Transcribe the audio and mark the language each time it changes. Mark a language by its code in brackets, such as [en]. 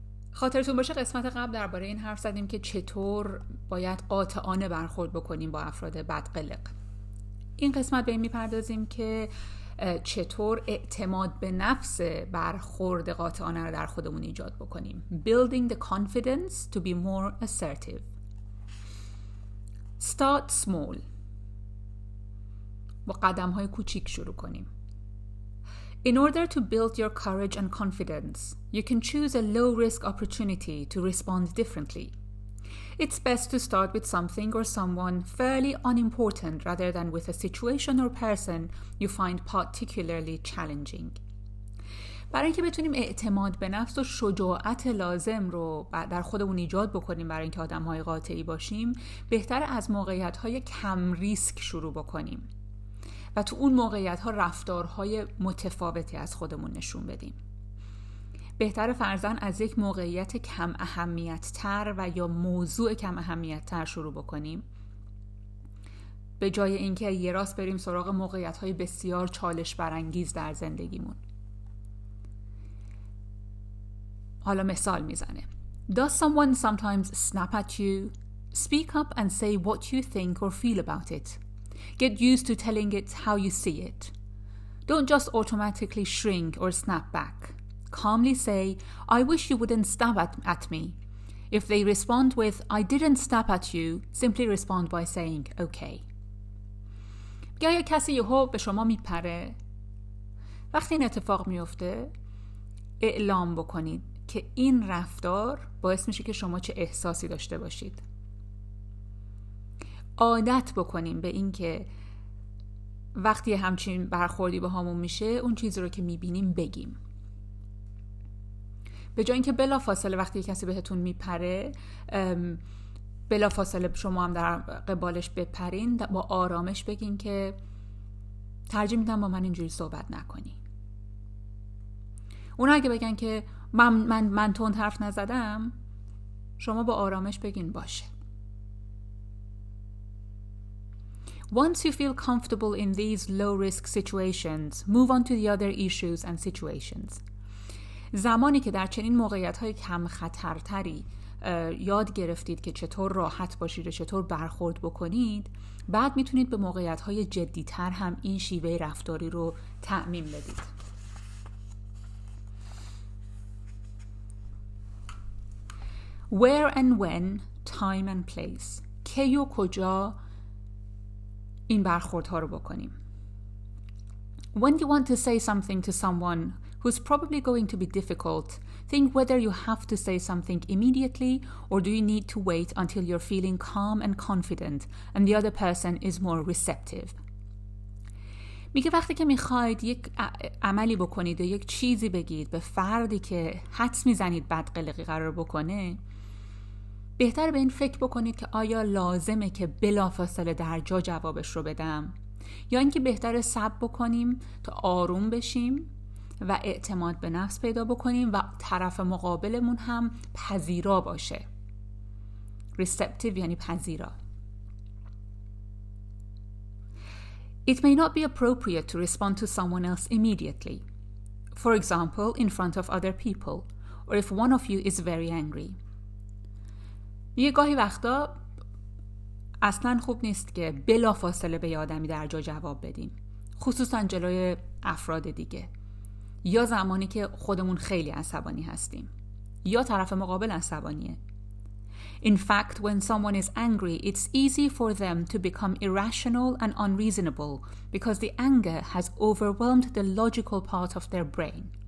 [fa] خاطرتون باشه قسمت قبل درباره این حرف زدیم که چطور باید قاطعانه برخورد بکنیم با افراد بدقلق. این قسمت به این میپردازیم که چطور اعتماد به نفس برخورد قاطعانه رو در خودمون ایجاد بکنیم. [en] Building the confidence to be more assertive. Start small. [fa] با قدم‌های کوچیک شروع کنیم. [en] In order to build your courage and confidence, you can choose a low-risk opportunity to respond differently. It's best to start with something or someone fairly unimportant rather than with a situation or person you find particularly challenging. [fa] برای اینکه بتونیم اعتماد به نفس و شجاعت لازم رو در خودمون ایجاد بکنیم برای اینکه آدم‌های قاطعی باشیم، بهتر از موقعیت‌های کم ریسک شروع بکنیم. و تو اون موقعیت‌ها رفتارهای متفاوتی از خودمون نشون بدیم. بهتر فرضاً از یک موقعیت کم اهمیت تر و یا موضوع کم اهمیت تر شروع بکنیم، به جای اینکه یه راست بریم سراغ موقعیت‌های بسیار چالش برانگیز در زندگیمون. حالا مثال میزنه. [en] Does someone sometimes snap at you? Speak up and say what you think or feel about it. Get used to telling it how you see it. Don't just automatically shrink or snap back. Calmly say, I wish you wouldn't snap at me. If they respond with, I didn't snap at you, simply respond by saying, okay. [fa] یا کسی یهو به شما میپره، وقتی این اتفاق میفته اعلام بکنید که این رفتار باعث میشه که شما چه احساسی داشته باشید. عادت بکنیم به این که وقتی همچین برخوردی با همون میشه اون چیزی رو که میبینیم بگیم، به جای اینکه بلافاصله وقتی کسی بهتون میپره بلافاصله شما هم در قبالش بپرین، با آرامش بگین که ترجیح میدم با من اینجوری صحبت نکنی. اونا اگه بگن که من تند حرف نزدم، شما با آرامش بگین باشه. [en] Once you feel comfortable in these low-risk situations, move on to the other issues and situations. [fa] زمانی که در چنین موقعیت‌های کم خطرتری یاد گرفتید که چطور راحت باشید و چطور برخورد بکنید، بعد میتونید به موقعیت‌های جدی‌تر هم این شیوه رفتاری رو تعمیم بدید. [en] Where and when, time and place. [fa] کی و کجا این برخوردها رو بکنیم. [en] When you want to say something to someone who's probably going to be difficult, think whether you have to say something immediately or do you need to wait until you're feeling calm and confident and the other person is more receptive. [fa] میگه وقتی که میخواید یک عملی بکنید و یک چیزی بگید به فردی که حدس میزنید بدقلقی قرار بکنه، بهتر به این فکر بکنید که آیا لازمه که بلافاصله در جا جوابش رو بدم یا اینکه بهتره صبر بکنیم تا آروم بشیم و اعتماد به نفس پیدا بکنیم و طرف مقابلمون هم پذیرا باشه. receptive یعنی پذیرا. [en] It may not be appropriate to respond to someone else immediately. For example, in front of other people or if one of you is very angry. [fa] یه گاهی وقتا اصلا خوب نیست که بلافاصله به آدمی در جا جواب بدیم، خصوصا جلوی افراد دیگه، یا زمانی که خودمون خیلی عصبانی هستیم یا طرف مقابل عصبانیه. [en] In fact, when someone is angry, it's easy for them to become irrational and unreasonable because the anger has overwhelmed the logical part of their brain.